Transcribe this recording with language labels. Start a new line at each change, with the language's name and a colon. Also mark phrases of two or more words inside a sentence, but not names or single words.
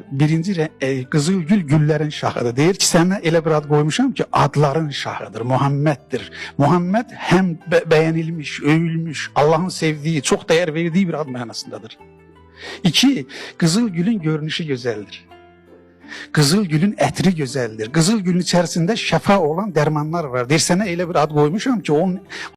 Turkish: Birinci kızıl gül güllerin şahıdır. Deyir ki sana elə bir ad koymuşam ki adların şahıdır, Muhammed'dir. Muhammed hem beğenilmiş, övülmüş, Allah'ın sevdiği, çok değer verdiği bir ad manasındadır. İki, kızıl gülün görünüşü güzeldir.
Azerbaijani: Kızıl gülün ətri gözəldir.
Turkish: Kızıl gülün içerisinde
Azerbaijani: şəfa olan dərmanlar var. Deyir sənə elə bir ad koymuşam ki onun